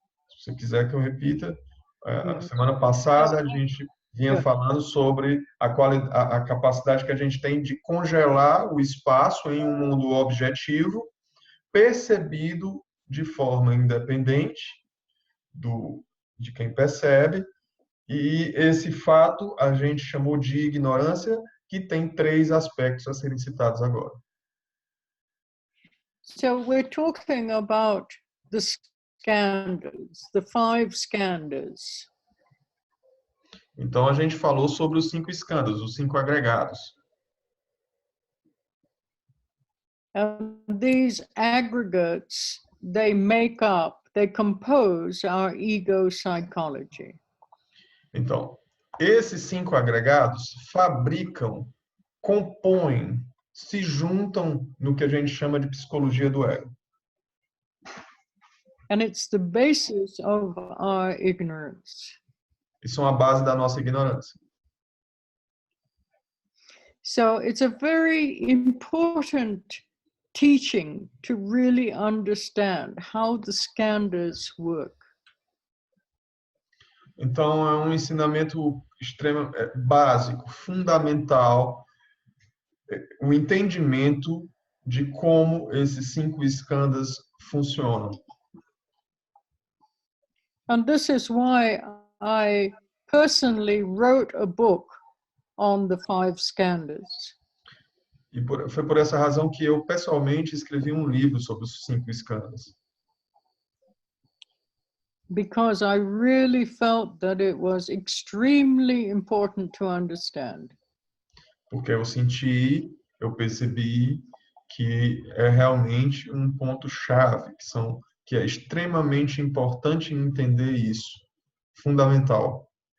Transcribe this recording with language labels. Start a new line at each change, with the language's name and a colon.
Portuguese: Se você quiser que eu repita, semana passada a gente vinha falando sobre a capacidade que a gente tem de congelar o espaço em um mundo objetivo, percebido de forma independente de quem percebe, e esse fato a gente chamou de ignorância, que tem 3 aspectos a serem citados agora.
English: So we're talking about the skandhas, the 5 skandhas.
Portuguese: Então a gente falou sobre os 5 skandhas, os 5 agregados.
English: And these aggregates, they make up, they compose our ego psychology.
Portuguese: Então, esses 5 agregados fabricam, compõem, se juntam no que a gente chama de psicologia do ego.
English: And it's the basis of our ignorance.
Portuguese: E são a base da nossa ignorância.
English: So it's a very important teaching to really understand how the skandhas work.
Portuguese: Então, é um ensinamento básico, fundamental, o entendimento de como esses 5 skandhas funcionam.
English: And this is why I personally wrote a book on the 5 skandhas.
Portuguese: E foi por essa razão que eu, pessoalmente, escrevi um livro sobre os 5 skandhas.
English: Because I really felt that it was extremely important to understand.
Portuguese: Porque eu percebi que é realmente um ponto-chave, que é extremamente importante entender isso, fundamental.